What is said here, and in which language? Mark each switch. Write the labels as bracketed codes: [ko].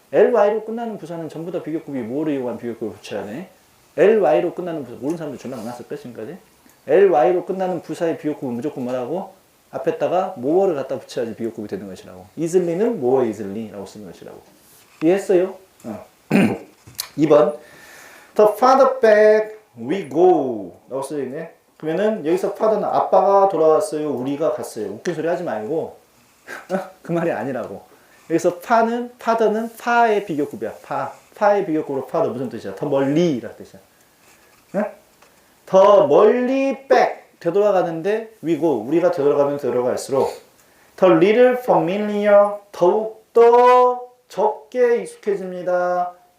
[ko] ly로 끝나는 부사는 전부 다 비교급이 more를 이용한 비교급을 붙여야 돼. ly로 끝나는 부사, 모르는 사람들 존나 많았을 까 지금까지? ly로 끝나는 부사의 비교급은 무조건 뭐라고? 앞에다가 more를 갖다 붙여야지 비교급이 되는 것이라고. easily,는 more easily 라고 쓰는 것이라고. 이해했어요? 2번. [en] The father back we go 라고 써있네. [ko] 그러면은 여기서 father는 아빠가 돌아왔어요, 우리가 갔어요. 웃긴 소리 하지 말고 그 말이 아니라고. 여기서 father는 파의 비교급이야. 파의 비교급으로 father 무슨 뜻이야? 더 멀리 라는 뜻이야. 응? 더 멀리 back 되돌아가는데 [en] we go [ko] 우리가 되돌아가면 되돌아갈수록 더 [en] little familiar [ko] 더욱더 적게 익숙해집니다.